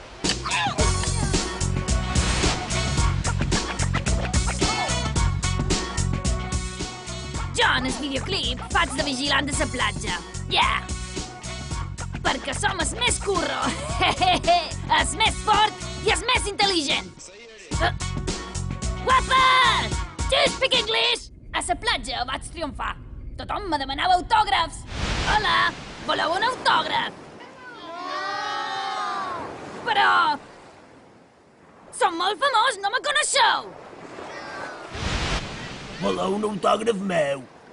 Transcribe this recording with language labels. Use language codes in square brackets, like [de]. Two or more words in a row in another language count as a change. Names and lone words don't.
[ca] Jo, en el videoclip, faig de vigilant de la platja. [en] Yeah! [ca] Perquè som el més curro, el més fort i el més intel·ligent. Guapes! [en] Do you speak English? [ca] A la platja vaig triomfar. Tothom me demanava autògrafs. Hola, voleu un autògraf? Però Som molt famós, no me coneixeu? Voleu un autògraf meu?